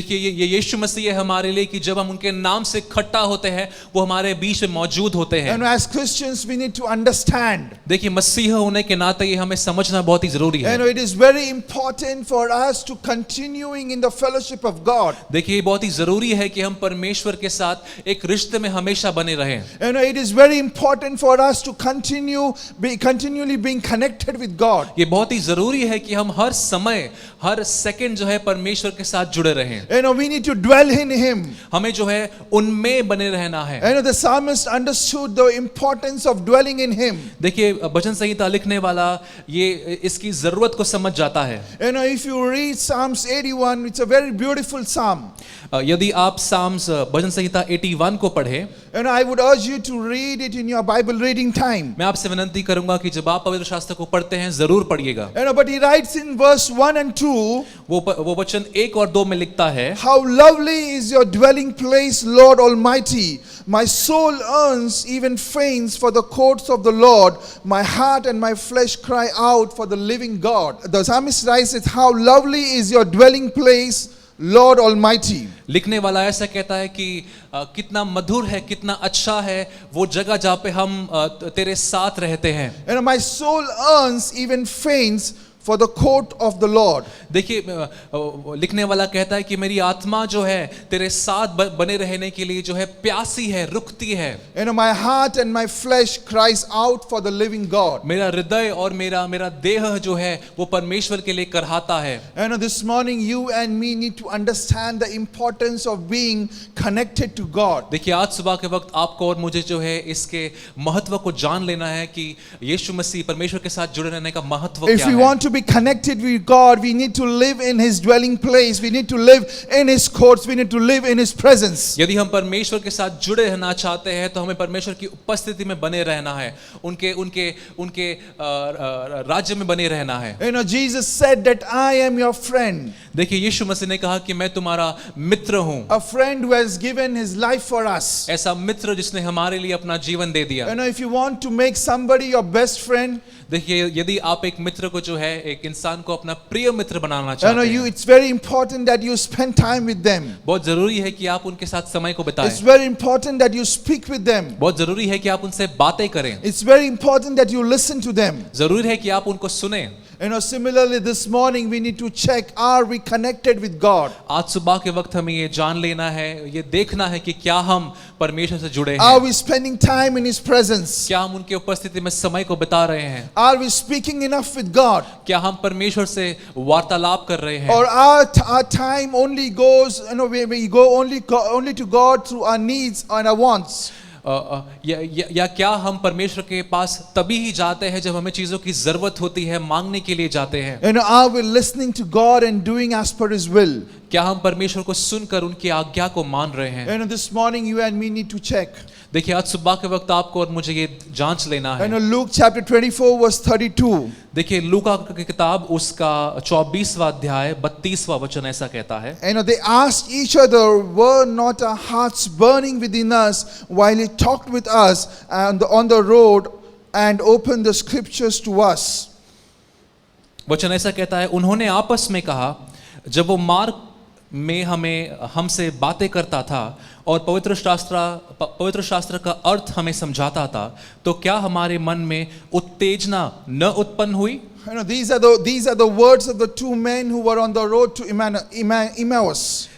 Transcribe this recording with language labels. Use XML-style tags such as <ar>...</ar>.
<hi>देखिए ये यीशु मसीह है हमारे लिए कि जब हम उनके नाम से इकट्ठा होते हैं वो हमारे बीच में मौजूद होते हैं.</hi> <en>And as Christians, we need to understand.</en> <hi>देखिए मसीह होने के नाते ये हमें समझना बहुत ही जरूरी है.</hi> <en>You know, it is very important for us to continuing in the fellowship of God.</en> <hi>देखिए ये बहुत ही जरूरी है कि हम परमेश्वर के साथ एक रिश्ते में हमेशा बने रहें.</hi> <en>You know, it is very important for us to continually being connected with God.</en> <hi>ये बहुत ही जरूरी है कि हम हर समय हर सेकंड जो है परमेश्वर के साथ जुड़े रहें.</hi> <en>You know, we need to dwell in Him.</en> <hi>हमें जो है उनमें बने रहना है.</hi> <en>You know, the psalmist understood the importance of dwelling in Him.</en> <hi>देखिए भजन संहिता लिखने वाला ये इसकी जरूरत को समझ जाता है.</hi> <en>You know, if you read Psalms 81, it's a very beautiful psalm.</en> <hi>यदि आप साम्स भजन संहिता 81 को पढ़ें,</hi> <en>And I would urge you to read it in your Bible reading time.</en> <hi>मैं आपसे विनती करूंगा कि जब आप पवित्र शास्त्र को पढ़ते हैं जरूर पढ़िएगा.</hi> <en>You know, but he writes in verse 1 and 2,</en> <hi>वो वचन 1 और 2 में लिखता है,</hi> <en>how lovely is your dwelling place, Lord Almighty. My soul yearns, even faints for the courts of the Lord. My heart and my flesh cry out for the living God. The psalmist writes it, how lovely is your dwelling place, Lord Almighty.</en> <hi>लिखने वाला ऐसा कहता है कि कितना मधुर है, कितना अच्छा है वो जगह जहाँ पे हम तेरे साथ रहते हैं.</hi> <en>You know, my soul yearns, even faints for the court of the Lord.</en> <hi>देखिए लिखने वाला कहता है कि मेरी आत्मा जो है तेरे साथ बने रहने के लिए जो है प्यासी है, रुकती है.</hi> <en>You know, my heart and my flesh cries out for the living God.</en> <hi>मेरा हृदय और मेरा देह जो है वो परमेश्वर के लिए करहाता है.</hi> <en>You know, this morning you and me need to understand the importance of being connected to God.</en> <hi>देखिए आज सुबह के वक्त आपको और मुझे जो है इसके महत्व को जान लेना है कि यीशु मसीह परमेश्वर के साथ जुड़े रहने का महत्व</hi> <en>If</en> <hi>क्या</hi> <en>we</en> <hi>है.</hi> <en>want to be connected with God, we need to live in His dwelling place. We need to live in His courts. We need to live in His presence.</en> <hi>यदि हम परमेश्वर के साथ जुड़े रहना चाहते हैं तो हमें परमेश्वर की उपस्थिति में बने रहना है, उनके राज्य में बने रहना है.</hi> <en>You know, Jesus said that I am your friend.</en> <hi>देखिए यीशु मसीह ने कहा कि मैं तुम्हारा मित्र हूँ.</hi> <en>A friend who has given his life for us.</en> <hi>ऐसा मित्र जिसने हमारे लिए अपना जीवन दे दिया.</hi> <en>You know, if you want to make somebody your best friend,</en> <hi>देखिए यदि आप एक मित्र को जो है एक इंसान को अपना प्रिय मित्र बनाना</hi> <en>you know,</en> <hi>चाहते हैं,</hi> <en>it's very important that you spend time with them.</en> <hi>बहुत जरूरी है कि आप उनके साथ समय को बिताएं.</hi> <en>It's very important that you speak with them.</en> <hi>बहुत जरूरी है कि आप उनसे बातें करें.</hi> <en>It's very important that you listen to them.</en> <hi>जरूरी है कि आप उनको सुने.</hi> <en>You know, similarly this morning we need to check, are we connected with God?</en> <hi>आज सुबह के वक्त हमें ये जान लेना है, ये देखना है कि क्या हम परमेश्वर से जुड़े</hi> <en>Are</en> <hi>हैं.</hi> <en>we spending time in His presence?</en> <hi>क्या हम उनके उपस्थिति में समय को बिता रहे हैं.</hi> <en>Are we speaking enough with God?</en> <hi>क्या हम परमेश्वर से वार्तालाप कर रहे हैं.</hi> <en>Or our time only goes, you know, we go only to God through our needs and our wants?</en> <hi>या क्या हम परमेश्वर के पास तभी ही जाते हैं जब हमें चीजों की जरूरत होती है, मांगने के लिए जाते हैं.</hi> <en>You know, are we listening to God and doing as per His will?</en> <hi>क्या हम परमेश्वर को सुनकर उनकी आज्ञा को मान रहे हैं.</hi> <en>You know, this morning you and me need to check.</en> <hi>देखिए आज सुबह के वक्त आपको और मुझे ये जांच लेना</hi> <en>You</en> <hi>है.</hi> <en>know, Luke chapter 24 verse 32.</en> <hi>देखिए लूका की किताब उसका 24वां अध्याय 32वां वचन ऐसा कहता है.</hi> <en>You know, they asked each other, were not our hearts burning within us while He talked with us on the road and opened the scriptures to us?</en> <hi>वचन ऐसा कहता है, उन्होंने आपस में कहा जब वो मार्ग में हमसे बातें करता था और पवित्र शास्त्र का अर्थ हमें समझाता था तो क्या हमारे मन में उत्तेजना न उत्पन्न हुई.</hi> <en>You know, these are the words of the two men who were on the road to Emmaus.</en>